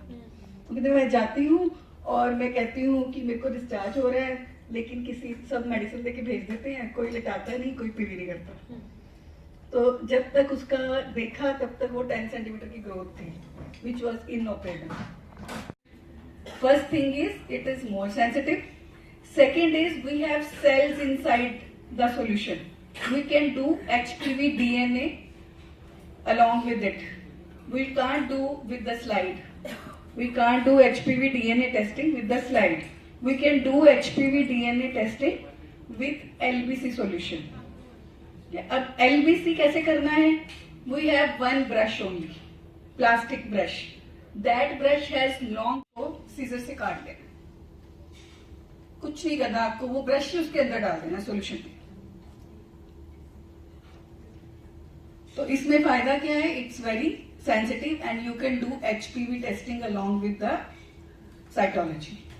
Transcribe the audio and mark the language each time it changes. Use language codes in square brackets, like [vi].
[hi] तो कहते मैं जाती हूँ और मैं कहती हूँ कि मेरे को डिस्चार्ज हो रहा है, लेकिन किसी सब मेडिसिन देके भेज देते हैं, कोई लटाता नहीं, कोई पीवी नहीं करता। तो जब तक उसका देखा तब तक वो 10 सेंटीमीटर की ग्रोथ थी [en] Which was inoperable. First thing is it is more sensitive. Second is we have cells inside the solution. We can do HPV DNA along with it. We can't do with the slide. We can't do HPV DNA testing with the slide. We can do HPV DNA testing with LBC solution. [hi] अब LBC कैसे करना है? [en] We have one brush only, plastic brush. [hi] That brush has long, को scissor से काट लेना, कुछ नहीं करना आपको, वो ब्रश उसके अंदर डाल देना सोल्यूशन में। [en] तो इसमें फायदा क्या है? It's very sensitive and you can do HPV testing along with the cytology.